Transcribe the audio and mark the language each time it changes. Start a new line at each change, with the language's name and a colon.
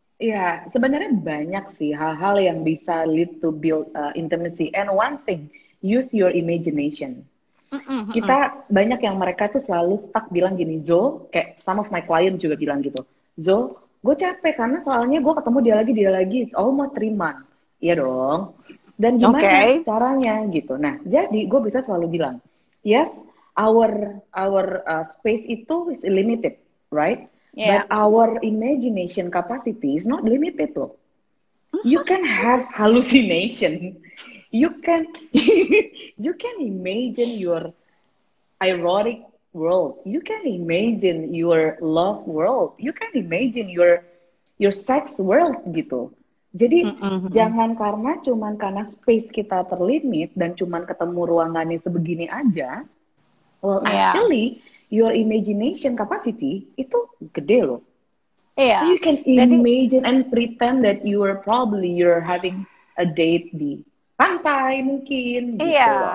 Indonesian: ya sebenarnya banyak sih hal-hal yang bisa lead to build intimacy.
English: And one thing, use your imagination.
Indonesian: Kita banyak yang mereka tuh selalu stuck bilang gini, Zo, kayak
English: some of my client
Indonesian: juga bilang gitu, Zo, gue capek karena soalnya gue ketemu dia lagi,
English: it's almost 3 months.
Indonesian: Iya dong. Dan gimana
English: Okay.
Indonesian: caranya gitu. Nah, jadi gue bisa selalu bilang, yes,
English: our space
Indonesian: itu
English: is limited, right? Yeah. But our imagination capacity is not limited loh. You can have hallucination. You can you can imagine your erotic world. You can imagine your love world. You can imagine your sex world gitu.
Indonesian: Jadi jangan karena space kita terlimit dan cuman ketemu ruangannya sebegini aja.
English: Well, Yeah. actually your imagination capacity
Indonesian: itu gede loh. Iya.
English: So you can
Indonesian: Jadi,
English: imagine and pretend that you're having a date
Indonesian: di pantai mungkin gitu loh.